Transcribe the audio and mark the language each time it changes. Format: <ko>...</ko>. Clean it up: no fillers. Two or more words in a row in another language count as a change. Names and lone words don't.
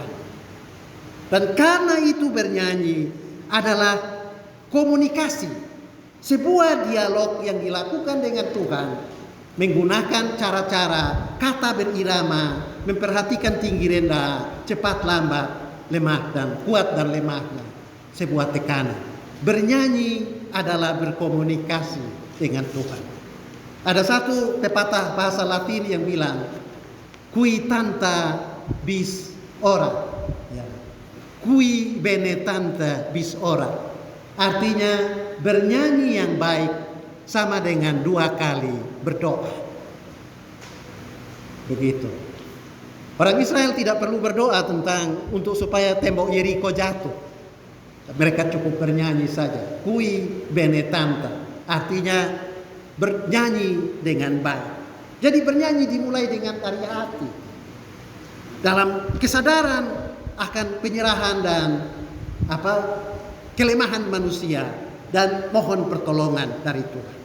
<id>Dan karena itu bernyanyi adalah komunikasi, sebuah dialog yang dilakukan dengan Tuhan, menggunakan cara-cara kata berirama, memperhatikan tinggi rendah, cepat lambat, lemah dan kuat dan lemahnya, sebuah tekanan. Bernyanyi adalah berkomunikasi dengan Tuhan. Ada satu pepatah bahasa Latin yang bilang,</id> <la>qui tanta bis ora, ya. Qui bene tanta bis ora.</la> <id>Artinya bernyanyi yang baik sama dengan 2 kali berdoa. Begitu. Orang Israel tidak perlu berdoa untuk supaya tembok Yeriko jatuh. Mereka cukup bernyanyi saja.</id> <la>Qui bene tanta.</la> <id>Artinya bernyanyi dengan baik. Jadi bernyanyi dimulai dengan dari hati. Dalam kesadaran akan penyerahan dan kelemahan manusia dan mohon pertolongan dari Tuhan.</id>